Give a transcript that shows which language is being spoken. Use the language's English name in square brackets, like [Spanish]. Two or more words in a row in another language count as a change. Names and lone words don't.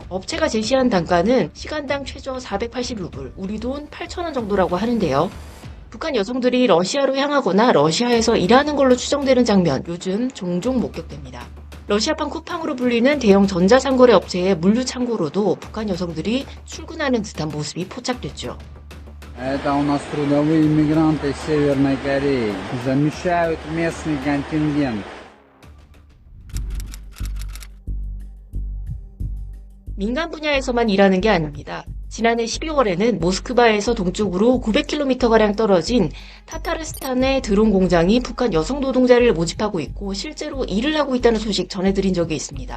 [Korean] 업체가 제시한 단가는 시간당 최저 480루블, 우리 돈 8,000원 정도라고 하는데요. 북한 여성들이 러시아로 향하거나 러시아에서 일하는 걸로 추정되는 장면, 요즘 종종 목격됩니다. 러시아판 쿠팡으로 불리는 대형 전자상거래 업체의 물류창고로도 북한 여성들이 출근하는 듯한 모습이 포착됐죠. [Russian] Это у нас трудовые иммигранты из Северной Кореи. Замещают местный контингент. [Korean] 민간 분야에서만 일하는 게 아닙니다. 지난해 12월에는 모스크바에서 동쪽으로 900km가량 떨어진 타타르스탄의 드론 공장이 북한 여성 노동자를 모집하고 있고 실제로 일을 하고 있다는 소식 전해드린 적이 있습니다.